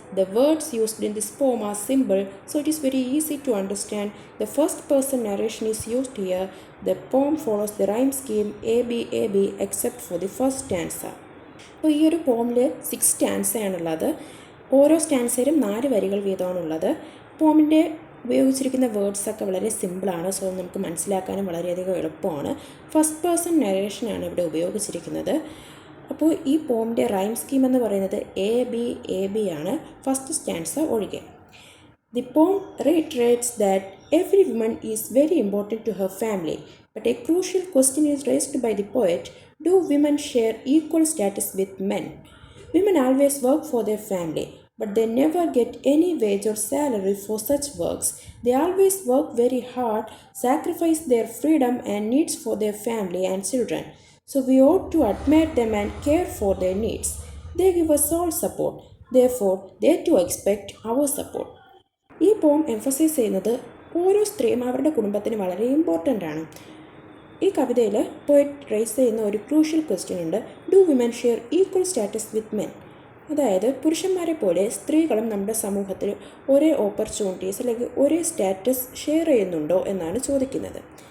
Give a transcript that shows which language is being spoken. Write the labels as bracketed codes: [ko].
[en] The words used in this poem are simple, so it is very easy to understand. The first person narration is used here. The poem follows the rhyme scheme AB except for the first stanza. [ml] അപ്പോൾ ഈ ഒരു പോമിൽ 6 സ്റ്റാൻസയാണുള്ളത്. ഓരോ സ്റ്റാൻസയിലും 4 വരികൾ വീതമാണുള്ളത്. പോമിൻ്റെ ഉപയോഗിച്ചിരിക്കുന്ന വേർഡ്സൊക്കെ വളരെ സിമ്പിളാണ്. So നമുക്ക് മനസ്സിലാക്കാനും വളരെയധികം എളുപ്പമാണ്. ഫസ്റ്റ് പേഴ്സൺ നരേഷനാണ് ഇവിടെ ഉപയോഗിച്ചിരിക്കുന്നത്. അപ്പോൾ ഈ പോമിൻ്റെ റൈം സ്കീം എന്ന് പറയുന്നത് എ ബി ആണ്, ഫസ്റ്റ് സ്റ്റാൻസ ഒഴികെ. [en] The poem reiterates that every woman is very important to her family, but a crucial question is raised by the poet: do women share equal status with men? Women always work for their family, but they never get any wage or salary for such works. They always work very hard, sacrifice their freedom and needs for their family and children. So we ought to admire them and care for their needs. They give us all support. Therefore, they too expect our support. [ml] ഈ പോം emphasise ചെയ്യുന്നത് ഓരോ സ്ത്രീയും അവരുടെ കുടുംബത്തിന് വളരെ important ആണ്. ഈ കവിതയിൽ പോയറ്റ് റേസ് ചെയ്യുന്ന ഒരു ക്രൂഷ്യൽ ക്വസ്റ്റ്യൻ ഉണ്ട്. Do women share equal status with men? അതായത് പുരുഷന്മാരെ പോലെ സ്ത്രീകളും നമ്മുടെ സമൂഹത്തിൽ ഒരേ ഓപ്പർച്യൂണിറ്റീസ് അല്ലെങ്കിൽ ഒരേ സ്റ്റാറ്റസ് ഷെയർ ചെയ്യുന്നുണ്ടോ എന്നാണ് ചോദിക്കുന്നത്.